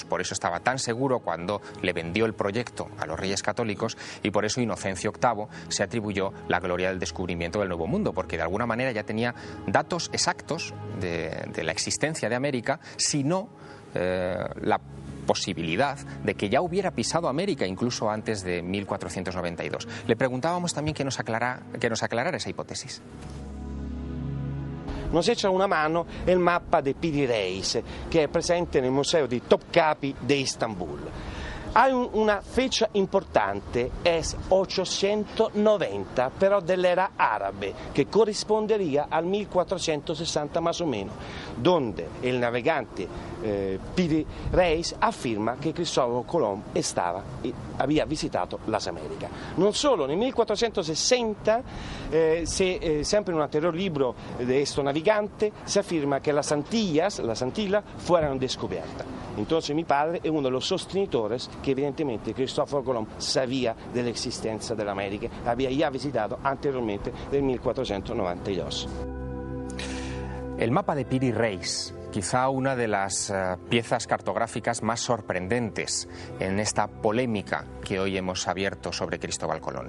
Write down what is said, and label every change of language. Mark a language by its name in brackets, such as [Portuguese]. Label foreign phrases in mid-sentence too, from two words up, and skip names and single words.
[Spanish] Por eso estaba tan seguro cuando le vendió el proyecto a los Reyes Católicos, y por eso Inocencio VIII se atribuyó la gloria del descubrimiento del Nuevo Mundo, porque de alguna manera ya tenía datos exactos de la existencia de América, si no la posibilidad de que ya hubiera pisado América incluso antes de 1492. Le preguntábamos también que nos aclarara esa hipótesis. Nos echa una mano el mapa de Piri Reis, que [Italian] è presente nel museo di Topkapi di Istanbul. [Spanish] Hay una fecha importante, es 890, pero de la era árabe, que correspondería al 1460 más o menos, donde el navegante Piri Reis afirma que Cristóbal Colón había visitado las Américas. [Italian] Non solo, nel 1460, sempre in un anterior libro di questo navigante, [Spanish] se afirma que las Antillas fueron descubiertas. Entonces mi padre es uno de los sostenitores que evidentemente Cristóforo Colón sabía de la existencia de la América, había ya visitado anteriormente del 1492. El mapa de Piri Reis, quizá una de las piezas cartográficas más sorprendentes en esta polémica que hoy hemos abierto sobre Cristóbal Colón.